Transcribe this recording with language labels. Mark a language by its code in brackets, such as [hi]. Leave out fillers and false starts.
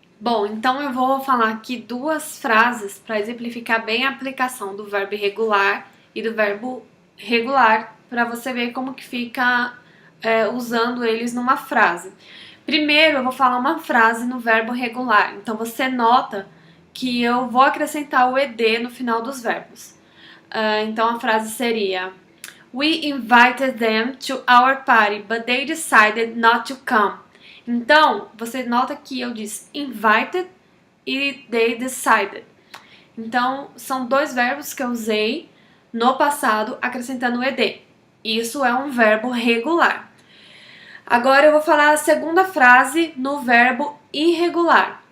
[pt] Bom, então eu vou falar aqui duas frases para exemplificar bem a aplicação do verbo irregular e do verbo regular, para você ver como que fica usando eles numa frase. Primeiro, eu vou falar uma frase no verbo regular, então você nota que eu vou acrescentar o ed no final dos verbos. Então a frase seria: [en] We invited them to our party, but they decided not to come. [pt] Então, você nota que eu disse invited e they decided. Então, são dois verbos que eu usei no passado acrescentando o ed. Isso é um verbo regular. Agora eu vou falar a segunda frase no verbo irregular.